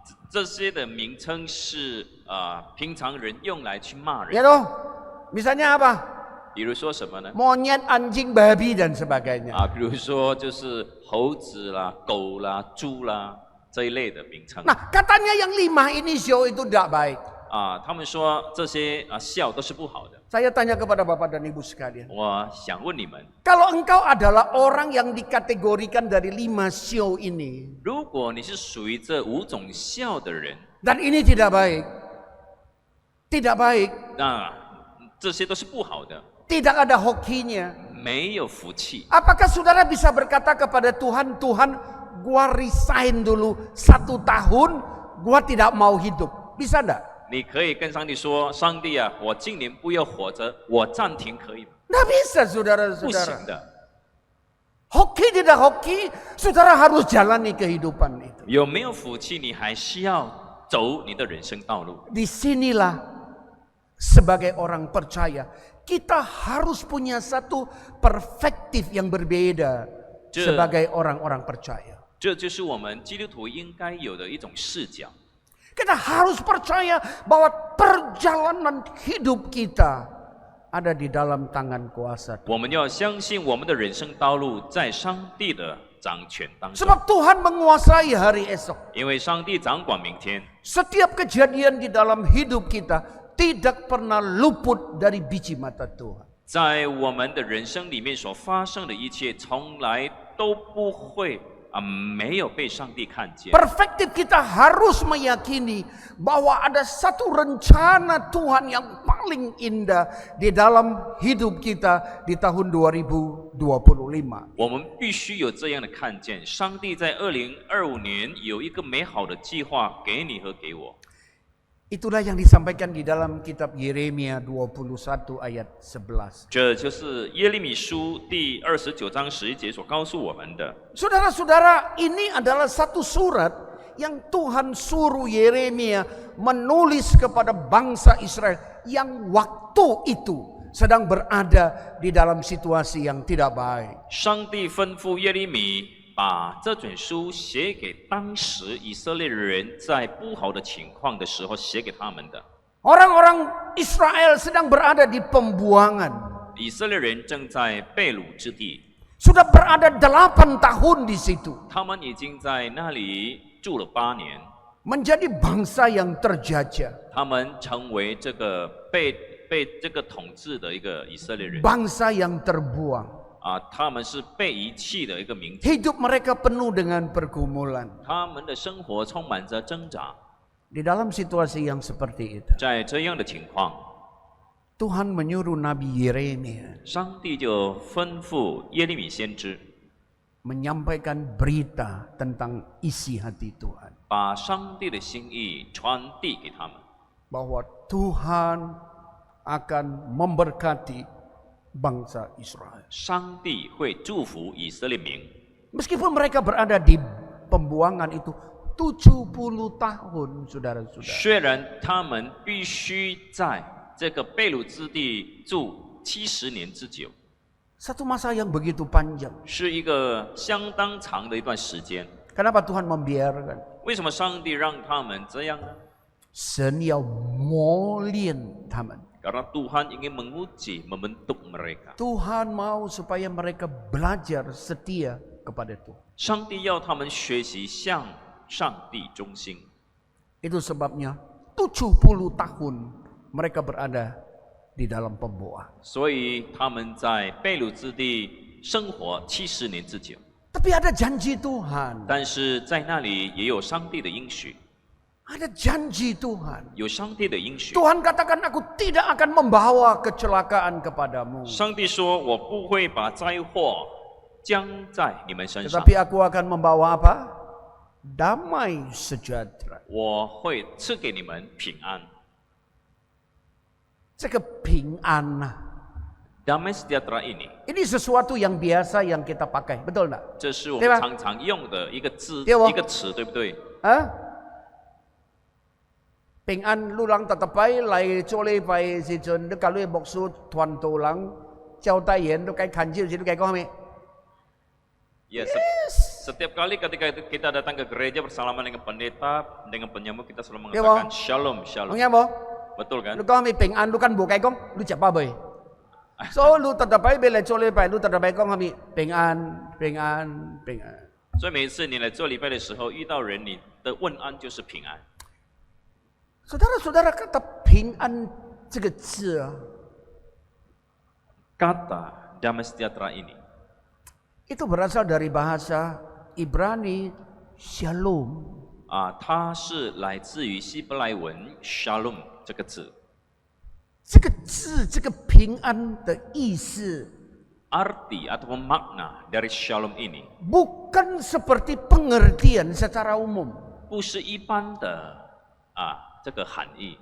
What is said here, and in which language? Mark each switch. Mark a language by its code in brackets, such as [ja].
[zh] 这些的名称是平常人用来去骂 [id] Ya [zh] 人。 [id] toh? Misalnya apa? [zh] 比如说什么呢？ [id] Monyet, anjing, babi dan sebagainya. [zh] 比如说就是猴子啦、狗啦、猪啦这一类的名称。 [id] Nah, katanya yang 5 ini show itu tidak baik. [zh] 他们说这些笑都是不好的。 [id] Saya tanya kepada Bapak dan Ibu sekalian. [zh] 我想问你们， [id] Kalau engkau adalah orang yang dikategorikan dari 5 show ini. [zh] 如果你是属于这5种笑的人， [id] Dan ini tidak baik. Tidak baik. [zh] 那这些都是不好的， [id] Tidak ada hokinya. [zh] 没有福气。 [id] Apakah saudara bisa berkata kepada Tuhan, Tuhan, gua resign dulu 1 tahun, gua tidak mau hidup. Bisa enggak? [zh] 你可以跟上帝说：“上帝啊，我今年不要活着，我暂停可以吗？” [id] Nggak bisa [zh] 不 [id] saudara-saudara. [zh] 行的。 [id] Hoki tidak hoki, saudara harus jalani kehidupan itu. [zh] 有没有福气，你还是要走你的人生道路。 [id] Disinilah sebagai orang percaya, kita harus punya satu perspektif yang berbeda sebagai orang-orang percaya. [zh] 这就是我们基督徒应该有的一种视角。 [id] Kita harus percaya bahwa perjalanan hidup kita ada di dalam tangan kuasa Tuhan. [zh] 我们要相信我们的人生道路在上帝的掌权当中， [id] Sebab Tuhan menguasai hari esok. [zh] 因为上帝掌管明天。 [id] Setiap kejadian di dalam hidup kita tidak pernah luput dari biji mata Tuhan. [zh] 在我们的人生里面所发生的一切，从来都不会没有被上帝看见。 [id] Perspektif kita harus meyakini bahwa ada satu rencana Tuhan yang paling indah di dalam hidup kita di tahun 2025. [zh] 我们必须有这样的看见，上帝在2025年有一个美好的计划给你和给我。 [id] Itulah yang disampaikan di dalam kitab Yeremia 21 ayat 11. [zh] 这就是耶利米书第29章11节所告诉我们的。 [id] Saudara-saudara, ini adalah satu surat yang Tuhan suruh Yeremia menulis kepada bangsa Israel yang waktu itu sedang berada di dalam situasi yang tidak baik. [zh] 上帝吩咐耶利米把这卷书写给当时以色列人在不好的情况的时候写给他们的。 [id] Orang-orang Israel sedang berada di pembuangan. [zh] 以色列人正在被掳之地， [id] Sudah berada 8 tahun di situ. [zh] 他们已经在那里住了8年， [id] Menjadi bangsa yang terjajah. [zh] 他们成为这个被这个统治的一个以色列人。 [id] Bangsa yang terbuang. [zh] 他们是被遗弃的一个民族， [id] Hidup mereka penuh dengan pergumulan. [zh] 他们的生活充满着挣扎。 [id] Di dalam situasi yang seperti itu, [zh] 在这样的情况， [id] Tuhan menyuruh Nabi Yeremia [zh] 上帝就吩咐耶利米先知， [id] menyampaikan berita tentang isi hati Tuhan. [zh] 把上帝的心意传递给他们， [id] Bahwa Tuhan akan memberkati bangsa Israel. [zh] 上帝会祝福以色列民。 [id] Meskipun mereka berada di pembuangan itu 70 tahun, saudara-saudara. [zh] 虽然他们必须在这个被掳之地住70年之久， [id] Satu masa yang begitu panjang. [zh] 是一个相当长的一段时间。 [id] Kenapa Tuhan membiarkan? [zh] 为什么上帝让他们这样呢？神要磨练他们. [id] Karena Tuhan ingin menguji, membentuk mereka. Tuhan mau supaya mereka belajar setia kepada Tuhan. [zh] 上帝要他们学习向上帝忠心， [id] Itu sebabnya 70 tahun mereka berada di dalam pembuangan. [zh] 所以他们在被掳之地生活70年之久。 [id] Tapi ada janji Tuhan. [zh] 但是在那里也有上帝的应许， [id] Ada janji Tuhan. [zh] 有上帝的应许。 [id] Tuhan katakan, aku tidak akan membawa kecelakaan kepadamu. [zh] 上帝说：“我不会把灾祸将在你们身上， [id] Tetapi aku akan membawa apa? Damai sejahtera. [zh] 我会赐给你们平安。 [id] Cakap ping'an. Damai sejahtera ini， Ini sesuatu yang biasa yang kita pakai. Betul tak? [zh] 这是我对吧们常常用的一个字，对哦一个词，对不对？ Ha? Ping'an lulang tatapai lai chole pai si chun de kalui boksu tuan tulang chao tai yen do kai khan jiu si do kai ko hame. [en] Yes， [id] Setiap kali ketika kita datang ke gereja bersalaman dengan pendeta, dengan penyambut kita selalu Iya, mengatakan Bang. [he] shalom, shalom. [vi] Nghe không? [id] Betul kan? Lu có mi bình an, lu kan bu cái con, lu chả ba bơi. So lu tetap baik bela cole baik, lu tetap baik con kami bình an, bình an, bình an. [zh] 所以每一次你来做礼拜的时候，遇到人，你的问安就是平安。 [id] Saudara-saudara kata [zh] 平安这个字啊， [id] Kata damai sejahtera ini itu berasal dari bahasa Ibrani Shalom. [zh] 它是来自于希伯来文 shalom 这个字。这个字，这个平安的意思， [id] Arti ataupun makna dari shalom ini bukan seperti pengertian secara umum. [zh] 不是一般的这个含义。